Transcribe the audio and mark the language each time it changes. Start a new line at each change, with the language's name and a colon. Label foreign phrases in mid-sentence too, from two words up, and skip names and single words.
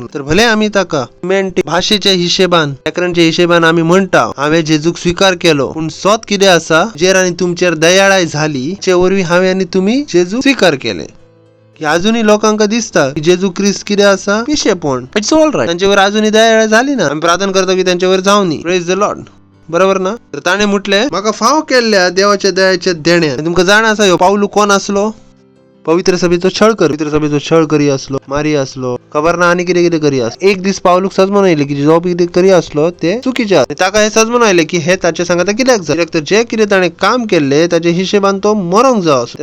Konkani: तर भले आम्ही ताका मेंटी भाशेच्या हिशेबान लेकरांच्या हिशेबान आम्ही म्हणटा हांवें जेजूक स्वीकार केलो. पूण सोत कितें आसा जेर आनी तुमचेर दयाळाय झाली चे वरवीं हांवें आनी तुमी जेजू स्वीकार केले. की अजूनही लोकांका दिसता की जेजू ख्रिस्त कितें आसा पिशेपण.
English: It's all right.
Marathi: त्यांच्यावर अजूनही दयाळ झाली ना. आम्ही प्रार्थना करतो की त्यांच्यावर जावनी.
English: Praise the Lord.
Konkani: बरोबर ना. तर ताणे म्हटले म्हाका फाव केल्ल्या देवाच्या दयाच्या देण्यान. तुमकां जाण आसा ह्यो पावलू कोण असलो? पवित्र सभेचो छळ करी असलो. मारी असलो. खबर ना आनी कितें कितें करी असलो. एक दीस पावलूक सजमून आयले की जो कितें करी असलो ते चुकीचे. ताका हे सजमून आयले की हे ताचे सांगता कित्याक जाय. तर जे कितें ताणें काम केले ताच्या हिशेबान तो मरोंक जाय असलो.